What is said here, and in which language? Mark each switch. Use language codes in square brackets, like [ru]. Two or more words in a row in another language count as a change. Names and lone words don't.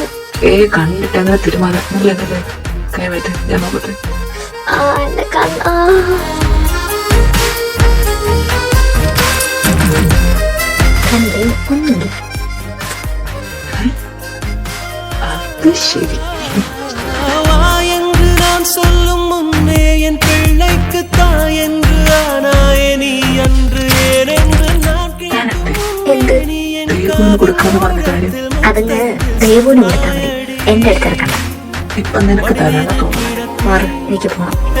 [ml] കണ്ടിട്ട് അങ്ങനെ തീരുമാനം കൈമായിട്ട് ഞാൻ നോക്കട്ടെ. എന്റെ കണ്ണ് കണ്ണിൽ ഒന്നുമില്ല. അത് ശരി. [ta] சொல்லும் முன்னே என் பிள்ளைக்கு தாய் என்று ஆனாயே நீ அன்று ஏனென்று நான் [ml] അതിന് ദൈവന് കൊടുത്താൽ മതി, എന്റെ അടുത്തെടുക്കണ്ട. ഇപ്പൊ നിനക്ക് തരാനാ തോന്നുന്നു. മാറി, എനിക്ക് പോണം.